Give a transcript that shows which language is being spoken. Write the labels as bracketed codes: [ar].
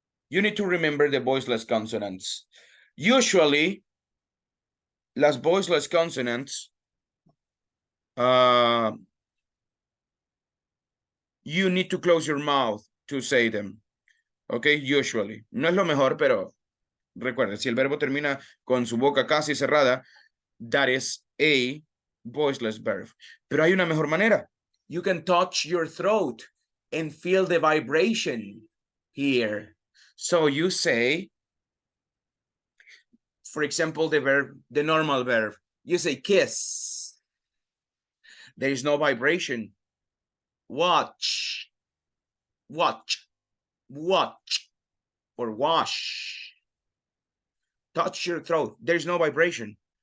[en] You need to remember the voiceless consonants. Usually, las voiceless consonants, you need to close your mouth to say them. Okay, usually. [es] No es lo mejor, pero recuerden, si el verbo termina con su boca casi cerrada, [en] that is a voiceless verb. [es] Pero hay una mejor manera. [en] You can touch your throat and feel the vibration here. So you say, for example, the verb, the normal verb, you say kiss. There is no vibration. Watch, watch, watch, or wash. Touch your throat. There's no vibration.